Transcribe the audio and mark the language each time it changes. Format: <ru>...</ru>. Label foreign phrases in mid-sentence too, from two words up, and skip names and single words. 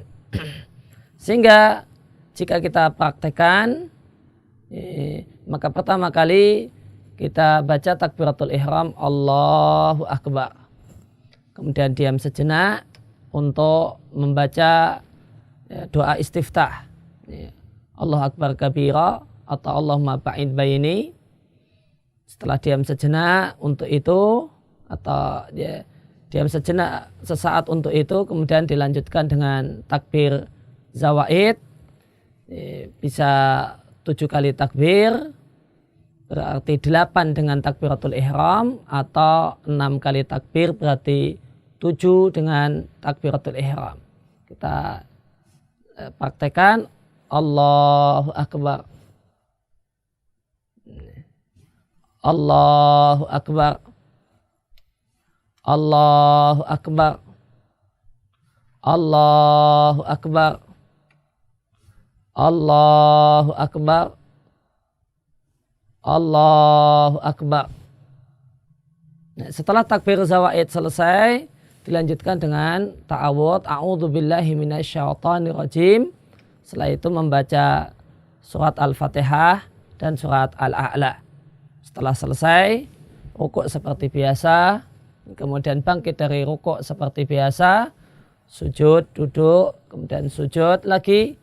<id>Sehingga jika kita praktekkan, maka pertama kali kita baca</id> <ar>تكبيرة الإحرام الله أكبر.</ar> <id>Kemudian diam sejenak untuk membaca doa istiftah.</id> <ar>الله أكبر كبيرا</ar> <id>atau</id> <ar>اللهم باعد بيني</ar> <id>Setelah diam sejenak untuk itu, atau diam sejenak sesaat untuk itu, kemudian dilanjutkan dengan</id> <ar>تكبير زوائد,</ar> <id>bisa 7 kali takbir, berarti 8 dengan</id> <ar>تكبيرة الإحرام,</ar> <id>atau 6 kali takbir berarti 7 dengan</id> <ar>تكبيرة الإحرام.</ar> <id>Kita praktekkan.</id> <ar>الله أكبر، الله أكبر، الله أكبر، الله أكبر، الله أكبر، الله أكبر.</ar> <id>Nah, setelah</id> <ar>تكبير زوائد</ar> <id>selesai, dilanjutkan dengan ta'awudz,</id> <ar>أعوذ بالله من الشيطان الرجيم.</ar> <id>Setelah itu membaca surat Al-Fatihah dan surat Al-A'la. Setelah selesai, rukuk seperti biasa, kemudian bangkit dari rukuk seperti biasa, sujud, duduk, kemudian sujud lagi.</id>